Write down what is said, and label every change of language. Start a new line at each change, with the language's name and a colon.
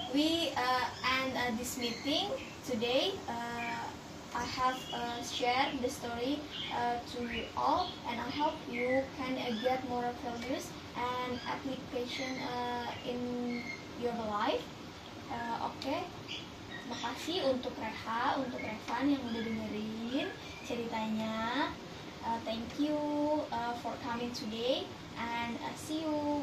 English: We end this meeting today. I have shared the story to you all, and I hope you can get moral values and application in your life.
Indonesian: Oke. Makasih untuk Reha, untuk Revan yang udah dengerin ceritanya.
English: Thank you for coming today, and see you.